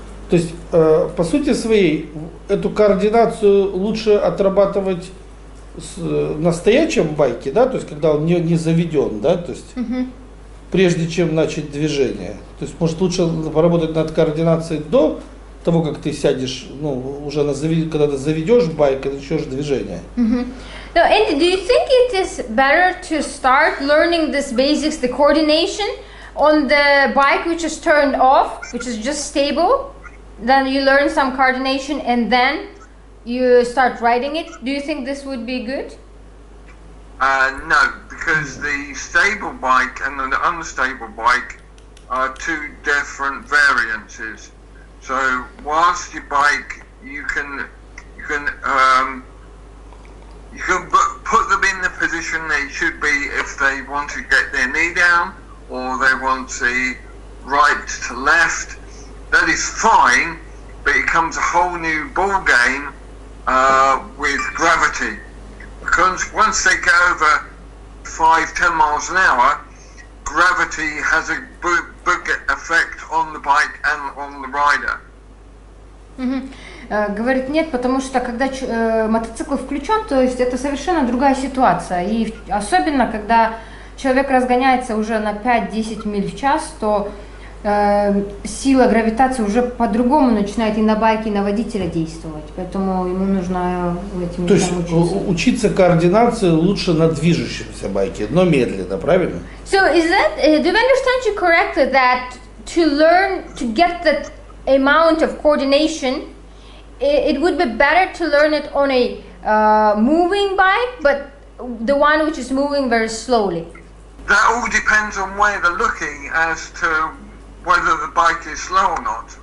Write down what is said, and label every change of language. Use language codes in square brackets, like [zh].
[ru] То есть, по сути своей, эту координацию лучше отрабатывать на стоячем байке, да, то есть, когда он не заведен, да, то есть, прежде чем начать движение. То есть, может, лучше поработать над координацией до того, как ты сядешь, ну, уже когда ты заведешь байк и начнешь движение. [en] So, Andy, do you think it is better to start learning this basics, the coordination, on the bike which is turned off, which is just stable, then you learn some coordination and then you start riding it? Do you think this would be good? No, because the stable bike and the unstable bike are two different variances. So whilst your bike, you can put them in the position they should be if they want to get their knee down, or they want to right to left. That is fine, but it comes a whole new ball game with gravity. Because once they go over 5-10 miles an hour, gravity has a big effect on the bike and on the rider. [ru] Говорит, нет, потому что когда мотоцикл включен, то есть это совершенно другая ситуация. И особенно, когда человек разгоняется уже на 5-10 миль в час, то сила гравитации уже по-другому начинает и на байке, и на водителя действовать. Поэтому ему нужно этим учиться. То есть учиться координации лучше на движущемся байке, но медленно, правильно? [en] So is that, do I understand you correctly that to learn, to get that amount of coordination, it would be better to learn it on a moving bike, but the one which is moving very slowly? that all depends on where they're looking as to whether the bike is slow or not.